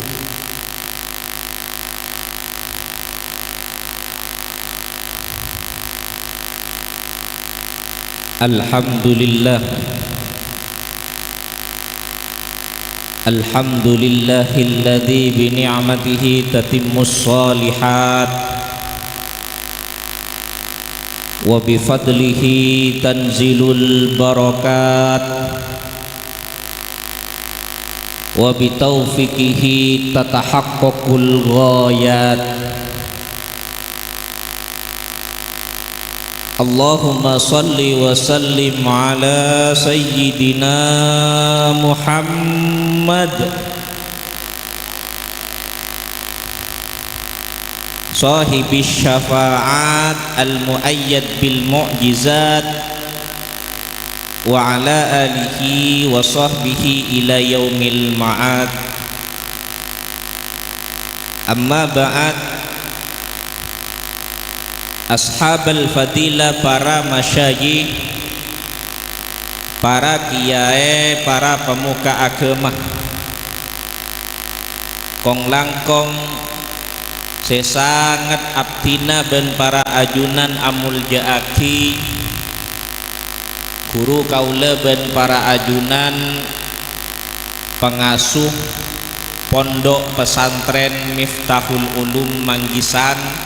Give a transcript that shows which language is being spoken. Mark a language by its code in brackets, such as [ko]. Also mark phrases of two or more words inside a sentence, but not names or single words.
[ar] الحمد لله، الحمد لله الذي بنعمته تتم الصالحات وبفضله تنزل البركات وبتوفيقه تتحقق الغايات. اللهم صل وسلم على سيدنا محمد صاحب الشفاعات المؤيد بالمعجزات وعلى آله وصحبه إلى يوم المعاد. أما بعد. أصحاب الفضيلة, [id] para masyayikh, para kiai, para pemuka agama, [mad] kong langkong sesangat abdina ben para ajunan amul jaaki, guru kaula ben para ajunan pengasuh pondok pesantren Miftahul Ulum Manggisan.